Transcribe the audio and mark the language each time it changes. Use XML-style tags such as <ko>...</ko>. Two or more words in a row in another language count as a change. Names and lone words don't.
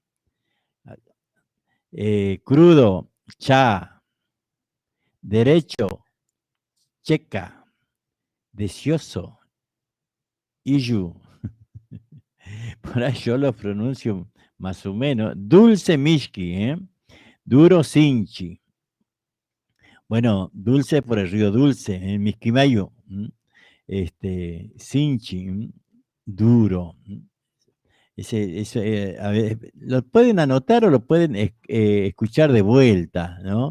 <es>Crudo, cha, derecho, checa, deseoso, iyu. Por ahí yo lo pronuncio más o menos. Dulce mishki, duro sinchi. Bueno, dulce por el río Dulce, en Misquimayo.</es> <qu>Sinchi,</qu> <es>duro. A ver, lo pueden anotar o lo pueden escuchar de vuelta, ¿no?</es>